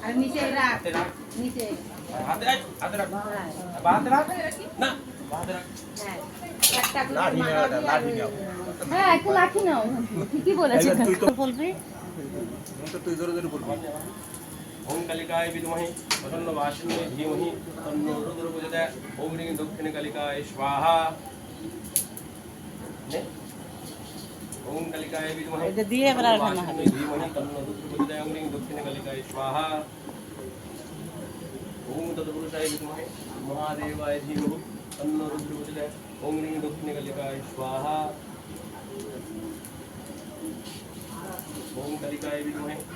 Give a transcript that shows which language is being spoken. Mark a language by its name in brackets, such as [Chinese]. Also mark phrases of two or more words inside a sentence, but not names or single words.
[Bangla] আর নিচে রাখ হাতে রাখ নিচে হাতে রাখ হাতে রাখ না হাতে রাখ একটা লাঠি নাও লাঠি নাও হ্যাঁ একটু লাঠি নাও ঠিকই বলেছেন তুই তো বলবি তুই জোরে জোরে বলবি [Sanskrit] ओम कलिकाय विद्महे प्रसन्नवासिन्ये धीमहि तन्नो रुद्रप्रचोदयात् ओम ह्रीं दक्षिणे कलिकाय स्वाहा ओम कलिकाय विद्महे [Bangla] এটা দিয়ে এবার আর খানা হবে [Sanskrit] धीमहि तन्नो रुद्रप्रचोदयात् ओम ह्रीं दक्षिणे कलिकाय स्वाहा ओम तत्पुरुषाय विद्महे महादेवाय धीमहि तन्नो रुद्रप्रचोदयात् ओम ह्रीं दक्षिणे कलिकाय स्वाहा ओम कलिकाय विद्महे